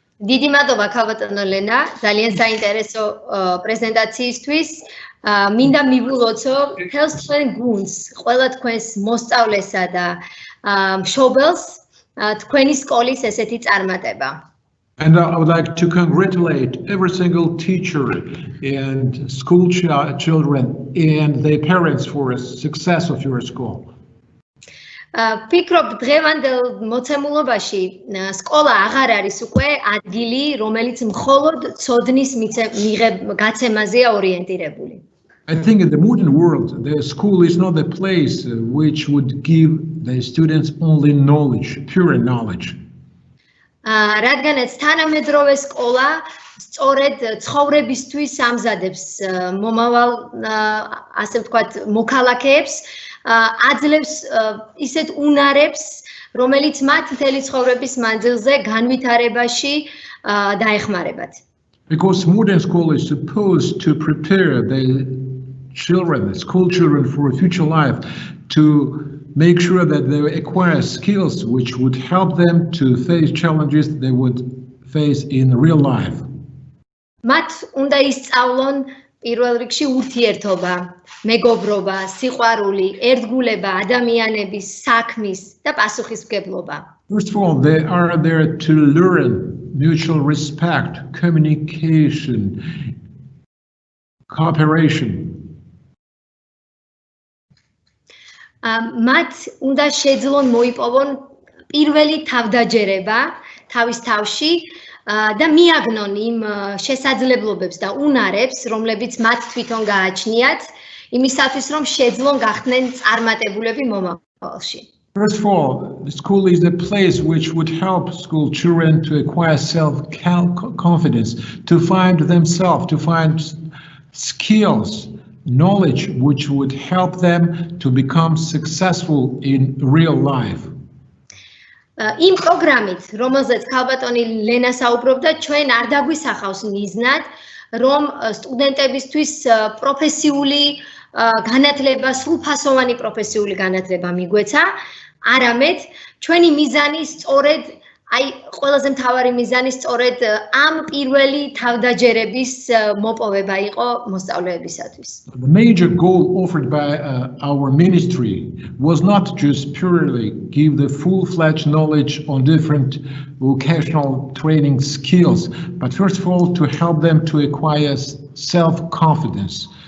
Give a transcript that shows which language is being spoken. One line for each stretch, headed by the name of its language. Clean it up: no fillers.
Georgian: დიდი მადლობა ქალბატონო ლენა, ძალიან საინტერესო პრეზენტაციისთვის. მინდა მივულოცო თელს თქვენ გუნდს, ყველა თქვენს მოსწავლესა და მშობელს თქვენი სკოლის ესეთი წარმატება.
English: And I would like to congratulate every single teacher and school children and their parents for the success of your school.
Georgian: ფიქრობ დღევანდელ მოცემულობაში სკოლა აღარ არის უკვე ადგილი, რომელიც მხოლოდ ცოდნის გაცემაზეა ორიენტირებული.
English: I think in the modern world, the school is not the place which would give the students only knowledge, pure knowledge.
Georgian: რადგანაც თანამედროვე სკოლა სწორედ ცხოვრებისთვის ამზადებს მომავალ ასე ვთქვათ მოქალაქეებს, აძლევს ისეთ უნარებს, რომელიც მათ მთელი ცხოვრების მანძილზე განვითარებაში დაეხმარებათ.
English: Because modern school is supposed to prepare the children, the school children for a future life, to make sure that they acquire skills which would help them to face challenges they would face in real life.
Georgian: მათ უნდა ისწავლონ პირველ რიგში ურთიერთობა, მეგობრობა, სიყვარული, ერთგულება, ადამიანების, საქმის და პასუხისმგებლობა.
English: First of all, they are there to learn mutual respect, communication, cooperation.
Georgian: მათ უნდა შეძლონ მოიპოვონ პირველი თავდაჯერება თავის თავში და მიაგნონ იმ შესაძლებლობებს და უნარებს, რომლებიც მათ თვითონ გააჩნიათ, იმისათვის რომ შეძლონ გახდნენ წარმატებულები მომავალში.
English: First of all, the school is the place which would help school children to acquire self-confidence, to find themselves, to find skills, knowledge which would help them to become successful in real life.
Georgian: იმ პროგრამით, რომელზეც ქალბატონი ლენა საუბრობდა, ჩვენ არ დაგვისახავს მიზნად, რომ სტუდენტებისთვის პროფესიული განათლება, სრულფასოვანი პროფესიული განათლება მიგვეცა, არამედ ჩვენი მიზანი სწორედ ყველაზე მთავარი მიზანი სწორედ ამ პირველი თავდაჯერების მოპოვება იყო მოსწავლეებისათვის.
English: The major goal offered by our ministry was not just purely give the full-fledged knowledge on different vocational training skills, but first of all to help them to acquire self-confidence.